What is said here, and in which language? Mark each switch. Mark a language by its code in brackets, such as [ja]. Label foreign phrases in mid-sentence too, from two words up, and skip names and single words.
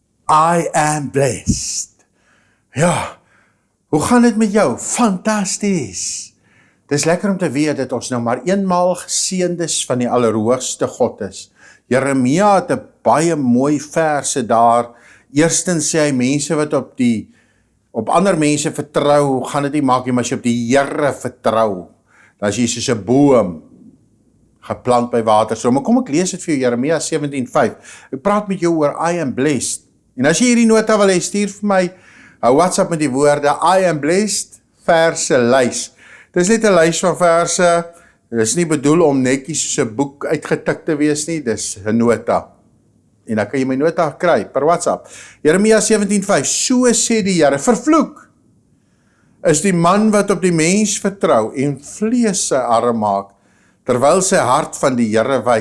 [en] I am blessed. [af] Ja, hoe gaan dit met jou? Fantasties. Dis lekker om te weet dat ons nou maar eenmaal geseëndes van die Allerhoogste God is. Jeremia het 'n baie mooi verse daar. Eerstens sê hy mense wat op ander mense vertrou, gaan dit nie maak nie, maar as jy op die Here vertrou, dan is jy soos 'n boom geplant by waterstroom. Kom ek lees dit vir jou, Jeremia 17:5. Ek praat met jou oor [en] I am blessed. [af] En as jy hierdie nota wil hê, stuur vir my 'n WhatsApp met die woorde [en] I am blessed [af] verse lys. Dis net 'n lys van verse. Dit is nie bedoel om netjies soos 'n boek uitgetik te wees nie, dis 'n nota. En dan kan jy my nota kry per WhatsApp. Jeremia 17:5. So sê die Here, vervloek is die man wat op die mens vertrou en vlees sy arm maak, terwyl sy hart van die Here wyk.